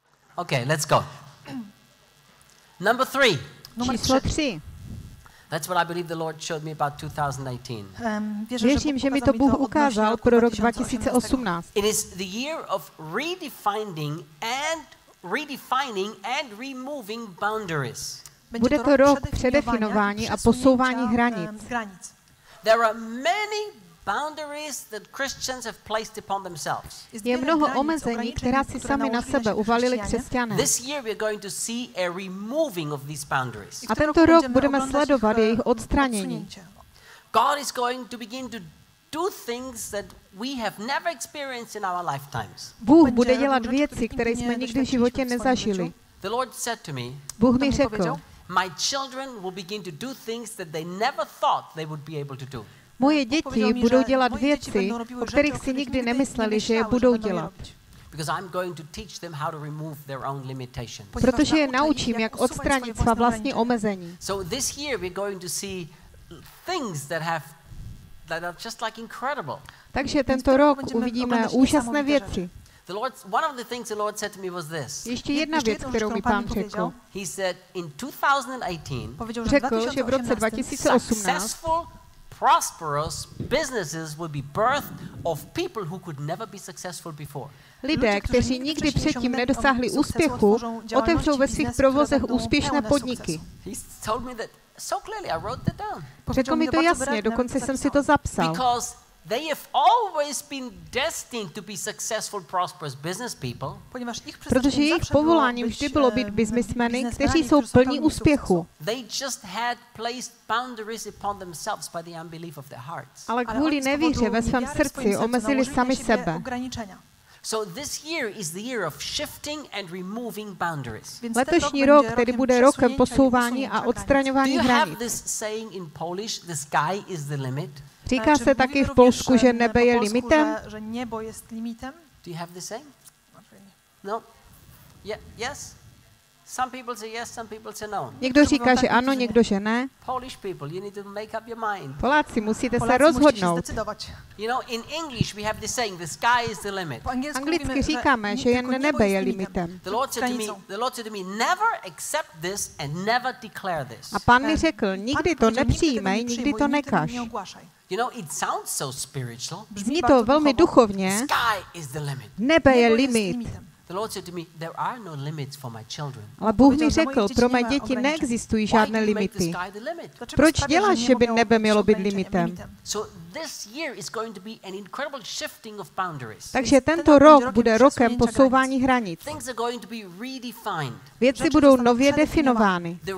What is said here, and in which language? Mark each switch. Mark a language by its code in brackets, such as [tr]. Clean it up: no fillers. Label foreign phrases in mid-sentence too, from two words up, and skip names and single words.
[en] Okay, let's go. Number 3. [cs] Číslo 3. [en] That's what I believe the Lord showed me about 2018. [cs] Věřím, že mi to Bůh ukázal pro rok 2018. [en] It is the year of redefining and removing boundaries. [cs] Bude to rok předefinování a posouvání hranic. [en] There are many boundaries that Christians have placed upon themselves. [cs] Je mnoho omezení, která si sami na sebe uvalili křesťané. [en] This year we are going to see a removing of these boundaries. [cs] A tento rok budeme sledovat jejich odstranění. [en] God is going to begin to do things that we have never experienced in our lifetimes. [cs] Bůh bude dělat věci, které jsme nikdy v životě nezažili. [en] The Lord said to me, [cs] Bůh mi řekl, [en] my children will begin to do things that they never thought they would be able to do. [cs] Moje děti budou dělat věci, o kterých si nikdy nemysleli, že je budou dělat. Protože je naučím, jak odstranit svá vlastní omezení. Takže tento rok uvidíme úžasné věci. Ještě jedna věc, kterou mi Pán řekl. Řekl, že v roce 2018 [en] prosperous businesses will be birthed of people who could never be successful before. [cs] Lidé, kteří nikdy předtím nedosáhli úspěchu, otevřou ve svých provozech úspěšné podniky. Řekl mi to jasně, dokonce jsem si to zapsal. [en] They have always been destined to be successful, prosperous business people. [cs] Protože jejich povoláním vždy bylo být biznismeny, kteří jsou plní úspěchu. [en] They just had placed boundaries upon themselves by the unbelief of their hearts. [cs] Ale kvůli nevíře ve svém srdci omezili sami sebe. [en] So this year is the year of shifting and removing boundaries. [cs] Letošní rok tedy bude rokem posouvání a odstraňování hranic. [en] Do you have this saying in Polish, the sky is the limit? [cs] Říká se taky v Polsku, že nebe je limitem? [en] Do you have the same? No? Yes? Some people say yes, some people say no. [cs] Někdo říká, že ano, někdo, že ne. [en] Polish people, you need to make up your mind. [cs] Poláci, musíte se rozhodnout. [en] You know, in English we have the saying, the sky is the limit. [cs] Anglicky říkáme, že jen nebe je limitem. [en] The Lord said to me, never accept this and never declare this. [cs] A Pán mi řekl, nikdy to nepřijmej, nikdy to nekaž. [en] You know, it sounds so spiritual. [cs] Zní to velmi duchovně. [en] Sky is the limit. [cs] Nebe je limit. [en] The Lord said to me, there are no limits for my children. [cs] Ale Bůh mi řekl, pro mé děti neexistují žádné limity. Proč děláš, že by nebe mělo být limitem? Takže tento rok bude rokem posouvání hranic. Věci budou nově definovány.